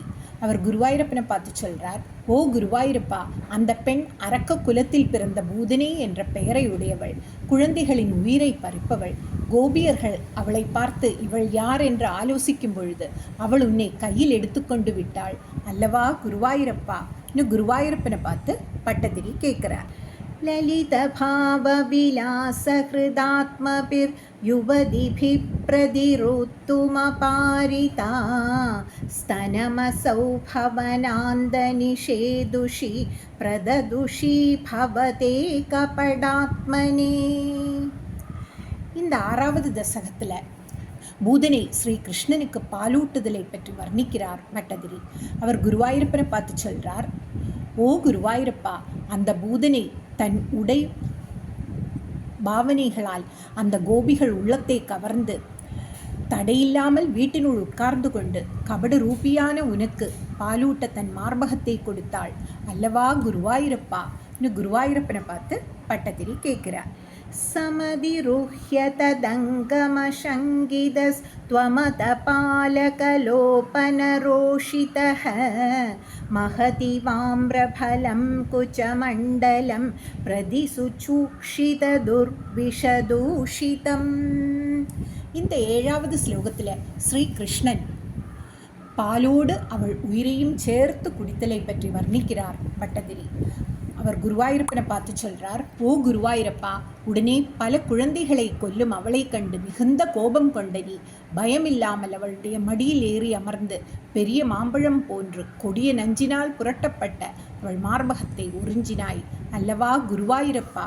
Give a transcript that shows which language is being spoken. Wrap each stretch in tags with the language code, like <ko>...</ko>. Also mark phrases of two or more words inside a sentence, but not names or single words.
<ta>அவர் குருவாயூரப்பனை பார்த்து சொல்கிறார், ஓ குருவாயூரப்பா, அந்த பெண் அரக்க குலத்தில் பிறந்த பூதனை என்ற பெயரை உடையவள், குழந்தைகளின் உயிரை பறிப்பவள். கோபியர்கள் அவளை பார்த்து இவள் யார் என்று ஆலோசிக்கும் பொழுது அவள் உன்னை கையில் எடுத்துக்கொண்டு விட்டாள் அல்லவா குருவாயூரப்பா? குருவாயூரப்பனை பார்த்து பட்டதிரி கேட்கிறார்.</ta> <sa>ललितभावविलासहृदात्मभिर्युवतिभिः प्रतिरोत्तुमपारिता स्तनमसौ भवनान्दनिषेदुषि प्रददुषि भवते कपडात्मने.</sa> <ta>இந்த 6வது தசகத்தில் பூதனை ஸ்ரீ கிருஷ்ணனுக்கு பாலூட்டுதலை பற்றி வர்ணிக்கிறார் பட்டதிரி. அவர் குருவாயூரப்பனை பார்த்து சொல்கிறார், ஓ குருவாயூரப்பா, அந்த பூதனை தன் உடை பாவனைகளால் அந்த கோபிகள் உள்ளத்தை கவர்ந்து தடையில்லாமல் வீட்டினுள் உட்கார்ந்து கொண்டு கபட ரூபியான உனக்கு பாலூட்ட தன் மார்பகத்தை கொடுத்தாள் அல்லவா குருவாயூரப்பா? குருவாயூரப்பனை பார்த்து பட்டதிரி கேட்கிறார்.</ta> <sa>समधिरुह्य तदङ्गमशङ्गितस्त्वमतपालकलोपनरोषितः महति वाम्रफलं कुचमण्डलं प्रतिसुचूक्षितदुर्विषदूषितम्.</sa> <ta>இந்த 7வது ஸ்லோகத்தில் ஸ்ரீகிருஷ்ணன் பாலோடு அவள் உயிரையும் சேர்த்து குடித்தலை பற்றி வர்ணிக்கிறார் பட்டதிரி. அவர் குருவாயூரப்பனை பார்த்து சொல்கிறார், ஓ குருவாயூரப்பா, உடனே பல குழந்தைகளை கொல்லும் அவளை கண்டு மிகுந்த கோபம் கொண்ட நீ பயமில்லாமல் அவளுடைய மடியில் ஏறி அமர்ந்து பெரிய மாம்பழம் போன்று கொடிய நஞ்சினால் புரட்டப்பட்ட அவள் மார்பகத்தை உறிஞ்சினாய் அல்லவா குருவாயூரப்பா?</ta>